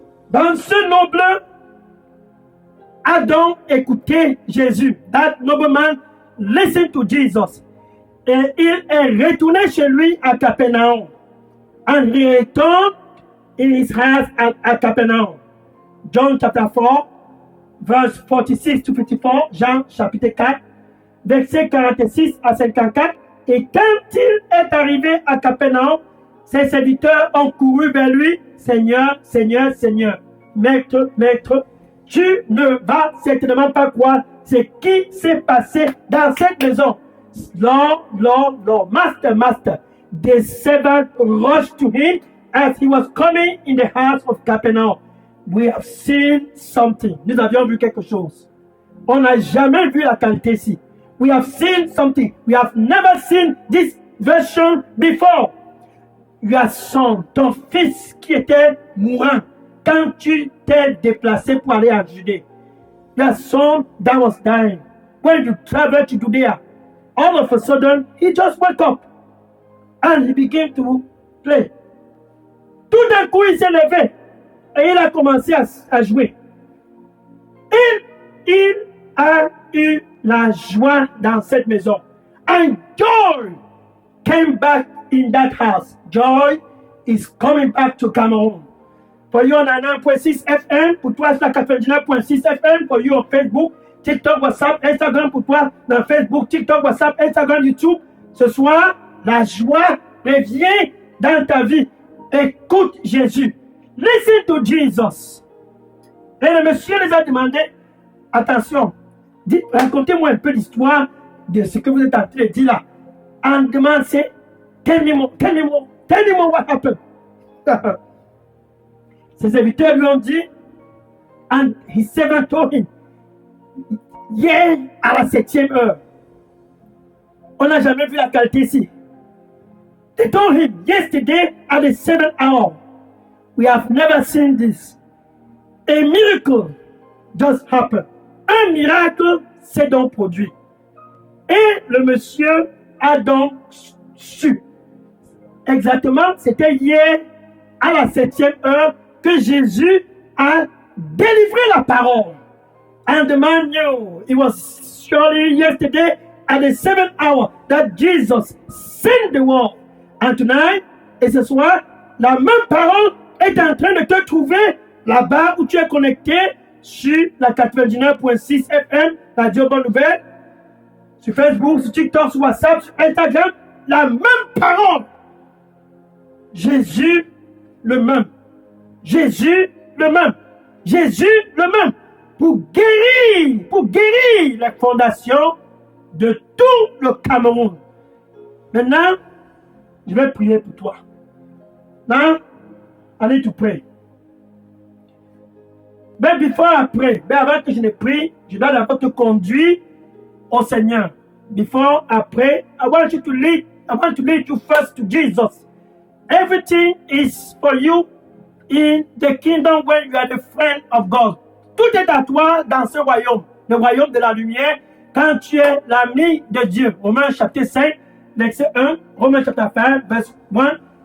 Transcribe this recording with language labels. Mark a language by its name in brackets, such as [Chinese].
[French] Dans ce noble, Adam écoutait Jésus. [English] That nobleman listened to Jesus. [French] Et il est retourné chez lui à Capernaum. [English] And he returned in his house at Capernaum. John chapter 4, verse 46 to 54. [French] Jean chapitre 4, verset 46 à 54. Et quand il est arrivé à Capernaum, ses serviteurs ont couru vers lui. Seigneur, Seigneur, Seigneur, Maître, Maître, tu ne vas certainement pas croire ce qui s'est passé dans cette maison. [English] Lord, Lord, Lord, Master, Master. The servant rushed to him as he was coming in the house of Capernaum. We have seen something. [French] Nous avions vu quelque chose. On n'a jamais vu la qualité ici. [English] We have seen something. We have never seen this version before. your son, [French] ton fils qui était mourant quand tu t'es déplacé pour aller en Judée. [English] Your son that was dying. When you traveled to Judea, all of a sudden, he just woke up and he began to play. [French] Tout d'un coup, il s'est levé et il a commencé à jouer. Il a eu la joie dans cette maison. [English] And joy came back in that house. Joy is coming back to Cameroon. For you on 9.6 FM, [French] pour toi, c'est la 99.6 FM. [English] For you on Facebook, TikTok, WhatsApp, Instagram, [French] pour toi, dans [English] Facebook, TikTok, WhatsApp, Instagram, YouTube. [French] Ce soir, la joie revient dans ta vie. Écoute Jésus. [English] Listen to Jesus. [French] Et le monsieur les a demandé, attention, racontez-moi un peu l'histoire de ce que vous êtes en train de dire là. En demandant, c'est, [English] tell me what happened. [French] Ses serviteurs lui ont dit, [English] and his servant told him, [French] hier à la 7e heure, on n'a jamais vu la qualité ici. [English] They told him, yesterday at the 7th hour, we have never seen this. A miracle just happened. [French] Un miracle s'est donc produit. Et le monsieur a donc su. Exactement, c'était hier à la 7e heure que Jésus a délivré la parole. [English] And the man knew it was surely yesterday at the 7th hour that Jesus sent the word. And tonight, [French] et ce soir, la même parole est en train de te trouver là-bas où tu es connecté sur la 99.6 FM, Radio Bonne Nouvelle, sur Facebook, sur TikTok, sur WhatsApp, sur Instagram, la même parole. Jésus le même. Jésus le même. Jésus le même. Pour guérir les fondations de tout le Cameroun. Maintenant, je vais prier pour toi. [English] Now, I need to pray. [French] Mais [English] before I pray, [French] avant que je ne prie, je dois d'abord te conduire au Seigneur. [English] Before I pray, I want to lead you first to Jesus. Everything is for you in the kingdom when you are the friend of God. [French] Tout est à toi dans ce royaume, le royaume de la lumière, quand tu es l'ami de Dieu. Romains chapitre 5, verset 1, Romains chapitre 5, verset 1.